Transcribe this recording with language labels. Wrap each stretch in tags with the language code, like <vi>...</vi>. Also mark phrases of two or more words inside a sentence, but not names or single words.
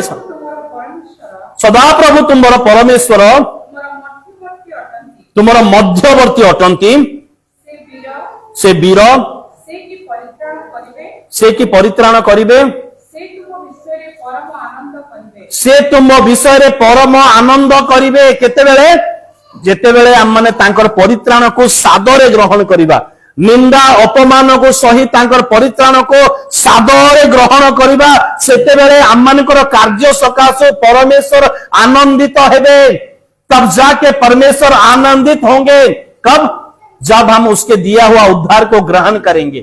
<or>ସଦାପ୍ରଭୁ ତୁମର ପରମେଶ୍ୱର ତୁମର ମଧ୍ୟବର୍ତ୍ତୀ ଅଟନ୍ତି, ସେ ବୀର ସେ କି ପରିତ୍ରାଣ କରିବେ, ସେ ତୁମ ବିଷୟ ପରମ ଆନନ୍ଦ କରିବେ। केतेबेले? ଯେତେବେଳେ ଆମମାନେ ତାଙ୍କର ପରିତ୍ରାଣକୁ ସାଦରେ ଗ୍ରହଣ କରିବା, ନିନ୍ଦା ଅପମାନ କୁ ସହି ତାଙ୍କର ପରିତ୍ରାଣ କୁ ସାଦରେ ଗ୍ରହଣ କରିବା, ସେତେବେଳେ ଆମମାନଙ୍କର କାର୍ଯ୍ୟ ସକାଶେ ପରମେଶ୍ୱର ଆନନ୍ଦିତ ହେବେ।</or> <hi>तब जाके परमेश्वर आनंदित होंगे। कब? जब हम उसके दिया हुआ उद्धार को ग्रहण करेंगे।</hi>